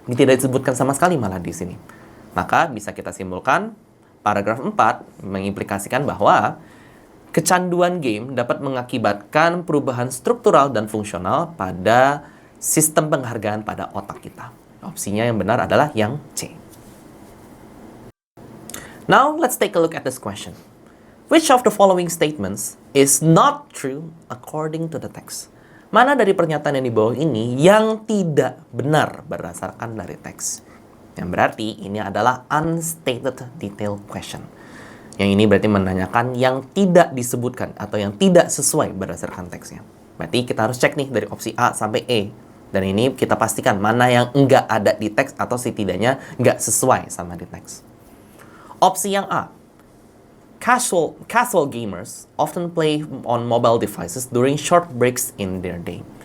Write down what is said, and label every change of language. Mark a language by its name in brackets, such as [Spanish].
[Indonesian] Ini tidak disebutkan sama sekali malah di sini. Maka bisa kita simpulkan paragraf 4 mengimplikasikan bahwa kecanduan game dapat mengakibatkan perubahan struktural dan fungsional pada sistem penghargaan pada otak kita. Opsinya yang benar adalah yang C. [English] Now, let's take a look at this question. Which of the following statements is not true according to the text? [Indonesian] Mana dari pernyataan yang di bawah ini yang tidak benar berdasarkan dari teks? Yang berarti ini adalah unstated detail question. Yang ini berarti menanyakan yang tidak disebutkan atau yang tidak sesuai berdasarkan teksnya. Berarti kita harus cek nih dari opsi A sampai E. Dan ini kita pastikan mana yang enggak ada di teks atau setidaknya enggak sesuai sama di teks. Opsi yang A. [English] Casual gamers often play on mobile devices during short breaks in their day.